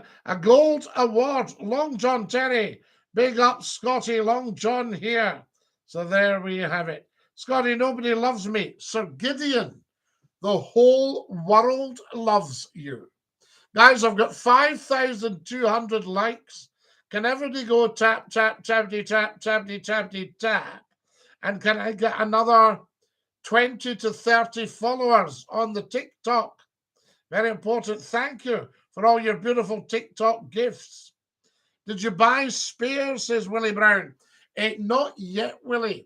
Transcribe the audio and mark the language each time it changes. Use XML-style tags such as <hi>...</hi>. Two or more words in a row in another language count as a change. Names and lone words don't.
<en>A gold award. Long John Terry. Big up, Scotty. Long John here. So there we have it. Scotty, nobody loves me. Sir Gideon. The whole world loves you. Guys, I've got 5,200 likes. Can everybody go tap, tap, tappity, tap, tappity, tappity, tap? And can I get another 20 to 30 followers on the TikTok? Very important. Thank you for all your beautiful TikTok gifts. Did you buy Spear, says Willie Brown? Not yet, Willie.</en>